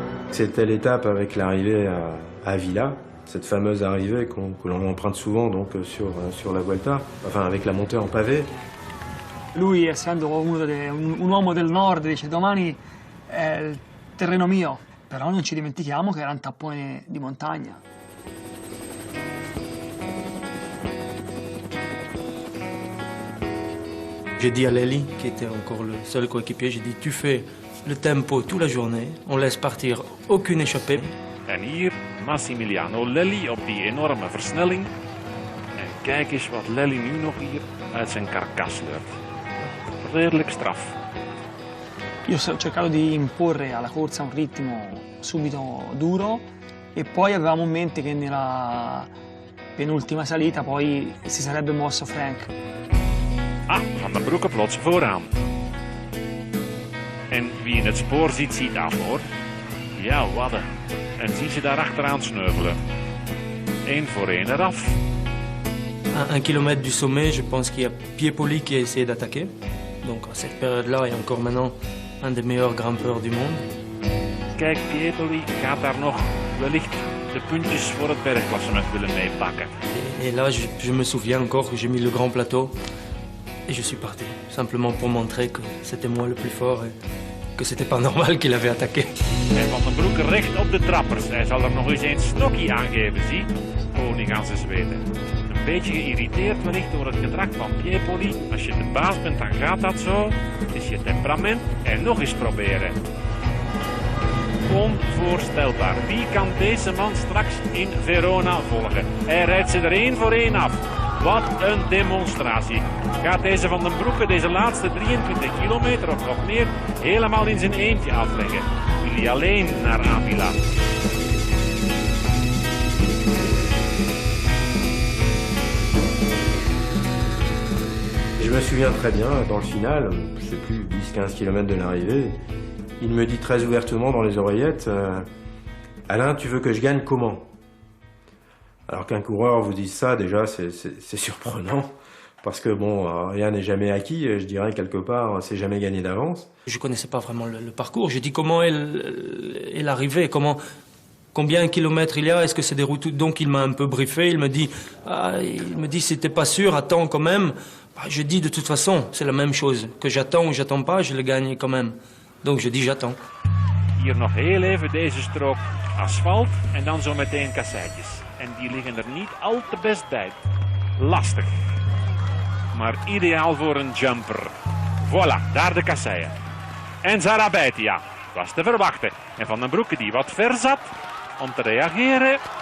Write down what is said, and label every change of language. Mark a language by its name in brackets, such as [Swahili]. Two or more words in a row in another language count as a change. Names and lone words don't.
[French] C'était l'étape avec l'arrivée à Villa, cette fameuse arrivée que l'on emprunte souvent donc, sur la Vuelta, enfin avec la montée en pavé. [Italian] Lui, essendo un uomo del nord, dice domani è il terreno mio, però non ci dimentichiamo che era un tappone di montagna. [French] J'ai dit à Lely, qui était encore le seul coéquipier, j'ai dit tu fais le tempo toute la journée, on laisse partir aucune échappée. [Dutch] En hier Massimiliano Lely op die enorme versnelling. En kijk eens wat Lely nu nog hier uit zijn karkas sleurt. Redelijk straf. [Italian] Io ho cercato di imporre alla corsa un ritmo subito duro e poi avevamo in mente che nella penultima salita poi si sarebbe mosso Frank. [Dutch] Ah, Van den Broeke plots vooraan. En wie in het spoor ziet, ziet af hoor. Ja, wadden. En zie ze daar achteraan sneuvelen. 1 voor 1 eraf. [French] À 1 kilomètre du sommet, je pense qu'il y a Piepoli qui a essayé d'attaquer. Donc à cette période-là, il y a encore maintenant un des meilleurs grimpeurs du monde. [Dutch] Kijk, Piepoli gaat daar nog wellicht de puntjes voor het bergklassement willen meepakken. [French] Et là, je me souviens encore que j'ai mis le grand plateau et je suis parti. Simplement pour montrer que c'était moi le plus fort et que c'était pas normal qu'il avait attaqué. [Dutch] En Van den Broeke recht op de trappers. Hij zal er nog eens een stokje aangeven, zie. Koning aan zijn zweten. Een beetje geïrriteerd wellicht door het gedrag van Piepoli. Als je de baas bent, dan gaat dat zo. Het is je temperament. En nog eens proberen. Onvoorstelbaar. Wie kan deze man straks in Verona volgen? Hij rijdt ze er 1 voor 1 af. Wat een demonstratie. Gaat deze Van den Broeke deze laatste 23 kilometer of nog meer helemaal in zijn eentje afleggen? Wil hij alleen naar Avila? [French] Je me souviens très bien, dans le final, je sais plus, 10-15 km de l'arrivée, il me dit très ouvertement dans les oreillettes Alain, tu veux que je gagne comment? Alors qu'un coureur vous dise ça, déjà, c'est surprenant. Parce que bon, rien n'est jamais acquis, je dirais quelque part, c'est jamais gagné d'avance. Je connaissais pas vraiment le parcours. J'ai dit comment est l'arrivée, combien de kilomètres il y a, est-ce que c'est des routes... Donc il m'a un peu briefé, il me dit si t'es pas sûr, attends quand même. Bah, je dis de toute façon, c'est la même chose. Que j'attends ou j'attends pas, je le gagne quand même. Donc je dis j'attends. [Dutch] Hier nog heel even deze strook asfalt en dan zo meteen kasseitjes. En die liggen er niet al te best bij. Lastig. Maar ideaal voor een jumper. Voilà, daar de kasseien. En Zarabaitia, was te verwachten. En Van den Broeke die wat ver zat om te reageren.